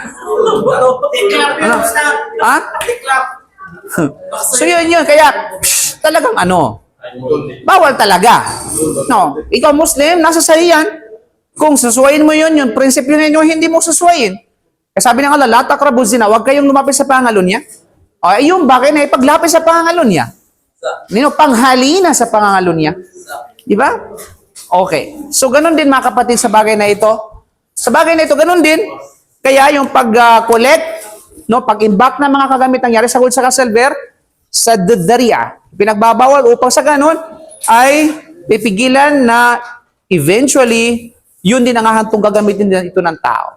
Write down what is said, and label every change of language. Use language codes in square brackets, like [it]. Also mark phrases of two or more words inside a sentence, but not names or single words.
[tl] Ano? Ha? So yun. Kaya, talagang bawal talaga. No, ikaw Muslim, nasa sa'yo yan. Kung susuwayin mo yun, yung prinsipyo ninyo, hindi mo susuwayin. Kaya sabi ng Allah, [ar] لا تقربوا الزنا, [tl] huwag kayong lumapit sa pangalunya. Yung bagay na ipaglapit sa pangalunya. Panghalina sa pangalunya. Di ba? Okay. So, ganun din mga kapatid sa bagay na ito. Sa bagay na ito, ganun din. Kaya yung pag-collect, pag-imbak ng mga kagamit nangyari sa gold sa silver, sa dhari'a, pinagbabawal upang sa ganun ay pipigilan na eventually, yun din ang hahantong gagamitin din ito ng tao.